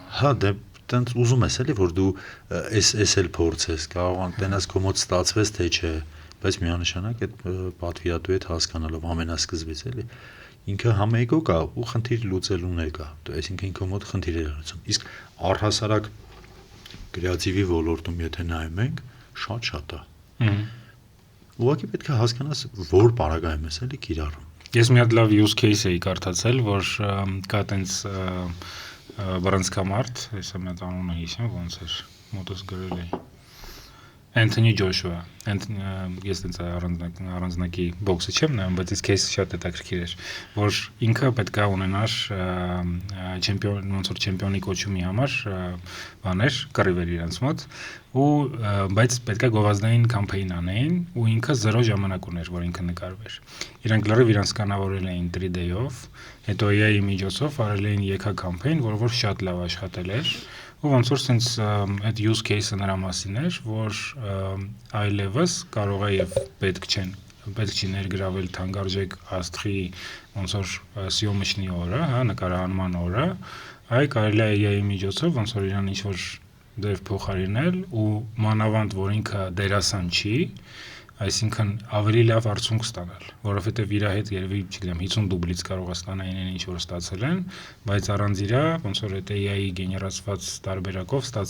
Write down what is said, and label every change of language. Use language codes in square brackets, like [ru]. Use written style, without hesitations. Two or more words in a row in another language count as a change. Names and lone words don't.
[hy] Հա, դե տենց ուզում ես էլի, որ դու էս էլ փորձես, կարող տենաս քո մոտ ստացվեց թե չէ, բայց միանշանակ այդ պատվիրատու հետ հասկանալով ամենասկզբից էլի ինքը համ էգո կա ու խնդիր լուծելուներ կա, այսինքն ինքը մոտ խնդիրներ լուծում։ Իսկ առհասարակ կրեատիվի ոլորտում եթե նայում ենք, շատ է։ Ուղղակի պետք է հասկանաս, որ պարագայում ես էլի կիրառում։ Ես մի հատ լավ [en] use case [hy] էի կարդացել, որ կա տենց բռնցքամարդ, հեսա մի հատ անունը հիշեմ, ոնց էր, մոտս գրել էի։ Anthony Joshua, ես տենց առանձնակի բոքսը չեմ նայում, բայց այս case-ը շատ հետաքրքիր էր, որ ինքը պետք է ունենար չեմպիոն, ոնց որ չեմպիոնի կոչումի համար բաներ, կռիվեր իրենց մոտ, ու բայց պետք է գովազդային կամպեյն անեին, ու ինքը 0 ժամանակ ուներ, որ ինքը նկարվեր։ Իրանք լրիվ իրանք կանավորել էին 3D-ով, հետո AI-ի միջոցով արել էին եկա կամպեյն, որ շատ լավ աշխատել էր։ Ու ոնց որ sense այդ [en] use case- [hy] ը նրա մասին էր, որ այլևս կարող է եւ պետք չի ներգրավել թանկարժեք աստղի ոնց որ սիոմիչնի օրը, հա, նկարահանման օրը, այ կարելի է AI-ի միջոցով ոնց որ իրան ինչ որ դեր փոխարինել ու մանավանդ որ ինքը դերասան չի, այսինքն ավելի լավ արդյունք ստանալ, որովհետև իր հետ երևի, չգիտեմ, 50 դուբլից կարող է ստանալ այն ինչ որ ստացել են, բայց առանց իրա, ոնց որ այդ AI-ի գեներացված տարբերակով